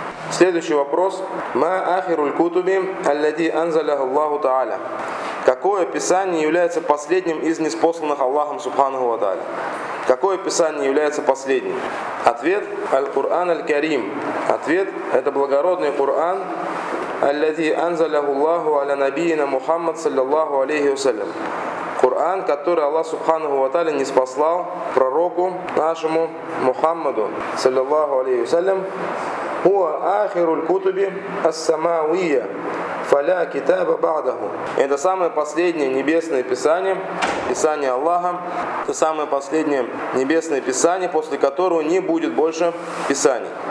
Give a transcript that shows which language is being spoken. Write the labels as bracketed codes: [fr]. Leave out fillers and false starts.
[ru] Следующий вопрос: [ar] «Ма ахируль кутуби аллади анзаля Аллаху Тааля». [ru] Какое Писание является последним из ниспосланных Аллахом Субханаху ва Тааля? Какое Писание является последним? Ответ: [ar] «Аль-Кур'ан аль-Карим». [ru] Ответ: это благородный Кур'ан, [ar] الذي أنزله الله على نبينا محمد صلى الله عليه وسلم. [ru] Коран, который Аллах Субханаху ва Тааля ниспослал пророку нашему Мухаммаду саллаллаху алейхи ва саллям. [ar] Huwa akhirul kutubi as-samawiyya, fala kitaba ba'dahu. [ru] Это самое последнее небесное писание, писание Аллаха, это самое последнее небесное писание, после которого не будет больше писаний.